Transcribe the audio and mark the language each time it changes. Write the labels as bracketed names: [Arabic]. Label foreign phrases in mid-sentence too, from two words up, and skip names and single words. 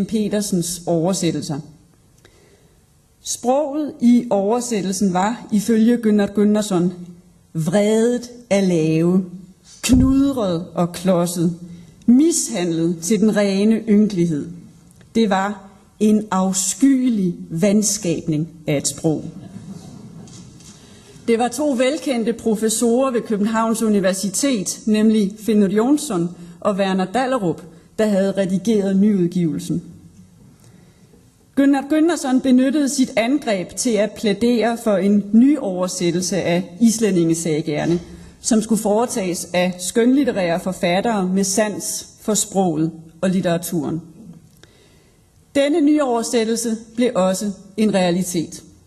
[Danish] Petersens oversættelser. Sproget i oversættelsen var, ifølge Gunnar Gunnarsson, vredet af lave, knudret og klodset, mishandlet til den rene ynkelighed. Det var en afskyelig vanskabning af et sprog. Det var 2 velkendte professorer ved Københavns Universitet, nemlig Finnur Jonsson og Werner Dallerup, der havde redigeret nyudgivelsen. Gunnar Gunnarsson benyttede sit angreb til at plædere for en ny oversættelse af islændingesagaerne, som skulle foretages af skønlitterære forfattere med sans for sproget og litteraturen. Denne nye oversættelse blev også en realitet.